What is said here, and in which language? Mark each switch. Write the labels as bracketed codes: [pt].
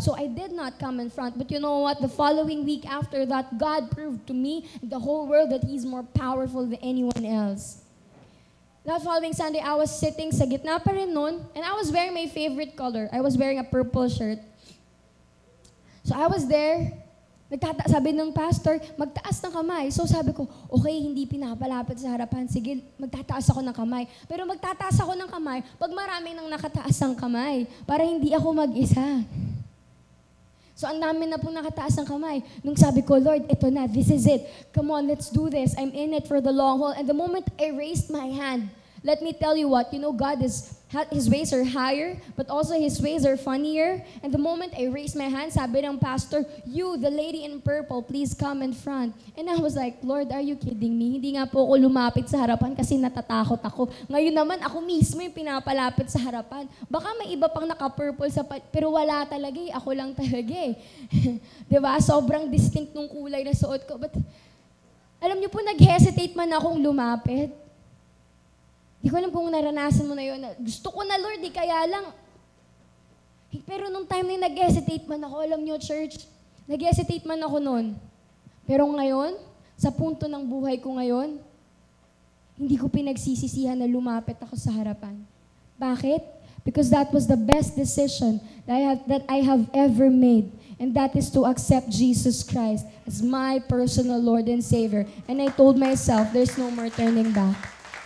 [en] So I did not come in front. But you know what? The following week after that, God proved to me, the whole world, that He's more powerful than anyone else. That following Sunday, I was sitting [tl] sa gitna pa rin nun, [en] and I was wearing my favorite color. I was wearing a purple shirt. So I was there, [tl] sabi ng pastor, magtaas ng kamay. So sabi ko, okay, hindi pinapalapit sa harapan. Sige, magtataas ako ng kamay. Pero magtataas ako ng kamay pag maraming nang nakataas ang kamay, para hindi ako mag-isa. So ang dami na pong nakataas ng kamay. Nung sabi ko, Lord, ito na, [en] this is it. Come on, let's do this. I'm in it for the long haul. And the moment I raised my hand, let me tell you what, you know, God His ways are higher, but also His ways are funnier. And the moment I raised my hand, [tl] sabi ng pastor, [en] you, the lady in purple, please come in front. And I was like, Lord, are you kidding me? [tl] Hindi nga po ako lumapit sa harapan kasi natatakot ako. Ngayon naman, ako mismo yung pinapalapit sa harapan. Baka may iba pang naka-purple pero wala talaga eh. Ako lang talaga eh. Diba? Sobrang distinct nung kulay na suot ko. But, alam niyo po, nag-hesitate man akong lumapit. Di ko alam kung naranasan mo na yun. Gusto ko na, Lord, kaya lang. Pero nung time na yun, nag-hesitate man ako. Alam nyo, church, nag-hesitate man ako noon. Pero ngayon, sa punto ng buhay ko ngayon, hindi ko pinagsisisihan na lumapit ako sa harapan. Bakit? [en] Because that was the best decision that I have ever made. And that is to accept Jesus Christ as my personal Lord and Savior. And I told myself, there's no more turning back.